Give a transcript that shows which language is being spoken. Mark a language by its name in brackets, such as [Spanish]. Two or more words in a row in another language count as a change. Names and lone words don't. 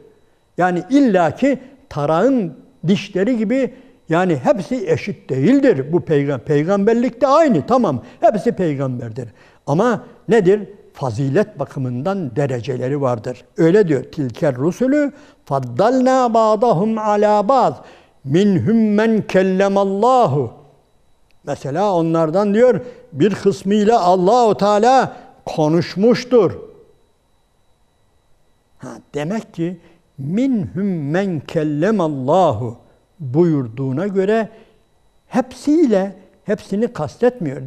[Turkish] Yani illaki tarağın dişleri gibi, yani hepsi eşit değildir bu peygamberlikte aynı, tamam, hepsi peygamberdir. Ama nedir? Fazilet bakımından dereceleri vardır. Öyle diyor. [Arabic] تلك الرسل فضلنا بعضهم على بعض. منهم من كلم الله. [Turkish] Mesela onlardan diyor bir kısmıyla Allahu Teala konuşmuştur. Demek ki [Arabic] منهم من كلم الله [Turkish] buyurduğuna göre hepsini kastetmiyor.